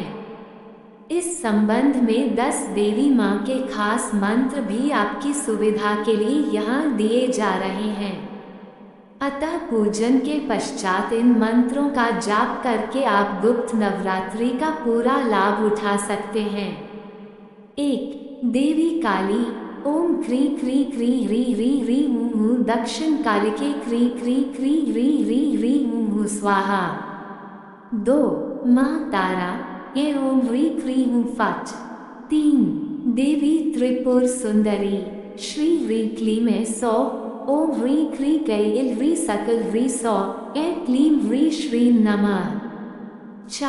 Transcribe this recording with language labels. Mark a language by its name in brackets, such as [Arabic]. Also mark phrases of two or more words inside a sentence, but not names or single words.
[Hindi] इस संबंध में 10 देवी मां के खास मंत्र भी आपकी सुविधा के लिए यहाँ दिए जा रहे हैं। अतः पूजन के पश्चात इन मंत्रों का जाप करके आप गुप्त नवरात्रि का पूरा लाभ उठा सकते हैं। 1. [Sanskrit] देवी काली ओम क्री क्री क्री री री री ऊ दक्षिण कालिके क्री क्री क्री री री री ऊ स्वाहा। [Hindi] 2. [Sanskrit] मां तारा ये ओम ह्री क्री फट। [Hindi] 3. [Sanskrit] देवी त्रिपुर सुंदरी श्री ह्री क्लीम सौ ओम ह्री क्री कैल सकल ह्री सौ ए क्लीम ह्री श्री नमः।